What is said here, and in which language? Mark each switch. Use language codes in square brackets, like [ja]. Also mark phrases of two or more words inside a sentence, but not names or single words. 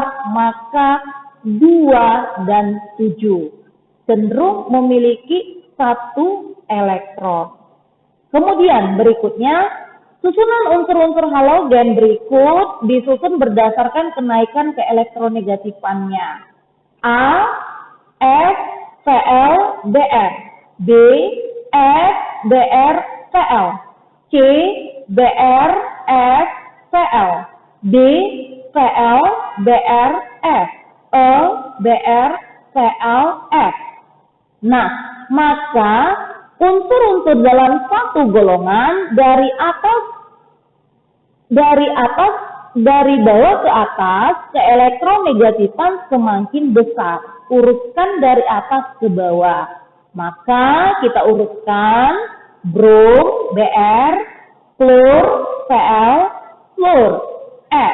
[id] Maka 2 dan 7 cenderung memiliki 1 elektron. Kemudian berikutnya, susunan unsur-unsur halogen berikut disusun berdasarkan kenaikan keelektronegatifannya. A, S, Cl, Br. B, S, Br, Cl. C, Br, S, Cl. D, Cl, Br, S. E, Br, Cl, S. Nah, maka unsur-unsur dalam satu golongan dari bawah ke atas, keelektronegatifan semakin besar. Urutkan dari atas ke bawah. Maka kita urutkan brom, Br, fluor, Cl, fluor, S.